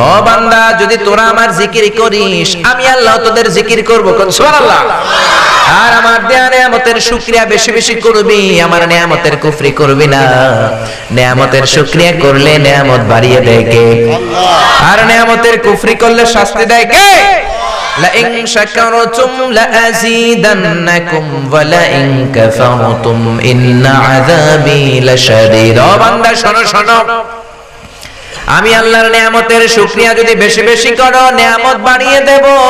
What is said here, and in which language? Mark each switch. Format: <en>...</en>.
<bn>ও বান্দা, যদি তোরা আমার জিকির করিস, আমি আল্লাহ তোদের জিকির করব। সুবহানাল্লাহ। আর আমার দেয়া নিয়ামতের শুকরিয়া বেশি বেশি করবি, আমার নিয়ামতের কুফরি করবি না। নিয়ামতের শুকরিয়া করলে নিয়ামত বাড়িয়ে দেয় কে? আল্লাহ। আর নিয়ামতের কুফরি করলে শাস্তি দেয় কে?</bn> <ar>لئن شكرتم لأزيدنكم ولئن كفرتم إن عذابي لشديد।</ar> <bn>ও বান্দা শোনো শোনো, আমি আল্লাহর নিয়ামতের শুকরিয়া যদি বেশি বেশি করো, নিয়ামত বাড়িয়ে দেব।</bn>